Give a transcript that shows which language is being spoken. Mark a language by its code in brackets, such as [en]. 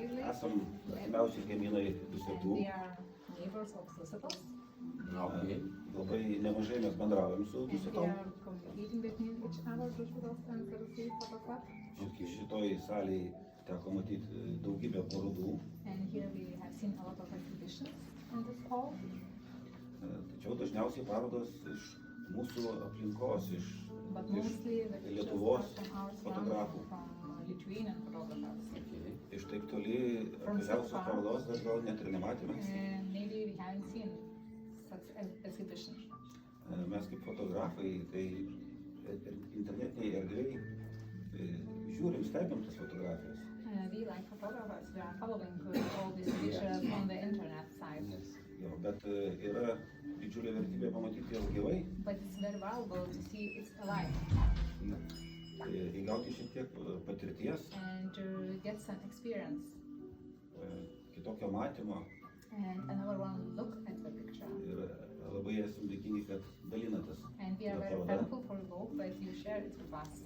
[lt] Esam artimiausi kaimynai Dusetų. [en] They are neighbors of Dusetos. Okay. [lt] Labai nemažai mes bendraujam su [en] And they [lt] Dusetom. [en] are communicating between each other, Dusetos and Zarasai Photo Club. [lt] Šitoj salėje teko matyti daugybę parodų. [en] And here we have seen a lot of exhibitions in this hall. [lt] Tačiau dažniausiai parodos iš mūsų aplinkos, iš [en] But mostly the pictures [lt] Lietuvos [en] are from our [lt] fotografų. [en] from Lithuanian photographers. [lt] Iš taip toli atvažiavusios parodos dar gal net ir nematėme. [en] Maybe we haven't seen such an exhibition. [lt] Mes kaip fotografai, tai internetiniai erdvėj žiūrim, stebim tas fotografijas. [en] We like photographers, we are following all these pictures on the internet site. [lt] Jo, bet yra didžiulė vertybė pamatyti jas gyvai, [en] But it's very valuable to see it's alive [lt] įgauti šiek tiek patirties, [en] and to get some experience [lt] kitokio matymo [en] and another one look at the picture. [lt] ir labai esam dėkingi, kad dalinatės. [en] And we are very thankful for you both that you share it with us.